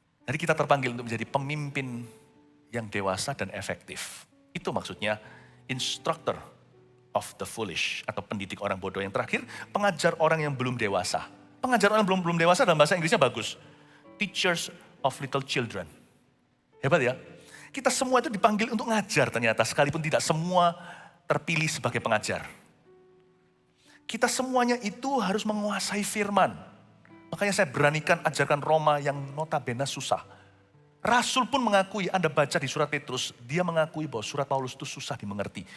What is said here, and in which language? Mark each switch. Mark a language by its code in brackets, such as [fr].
[id] Jadi kita terpanggil untuk menjadi pemimpin yang dewasa dan efektif. Itu maksudnya [en] instructor of the foolish [id] atau pendidik orang bodoh. Yang terakhir, pengajar orang yang belum dewasa. Pengajar orang yang belum dewasa dalam bahasa Inggrisnya bagus. [en] Teachers of little children. [id] Hebat ya. Kita semua itu dipanggil untuk ngajar ternyata, sekalipun tidak semua terpilih sebagai pengajar. Kita semuanya itu harus menguasai firman. Makanya saya beranikan ajarkan Roma yang notabene susah. Rasul pun mengakui, Anda baca di surat Petrus, dia mengakui bahwa surat Paulus itu susah dimengerti.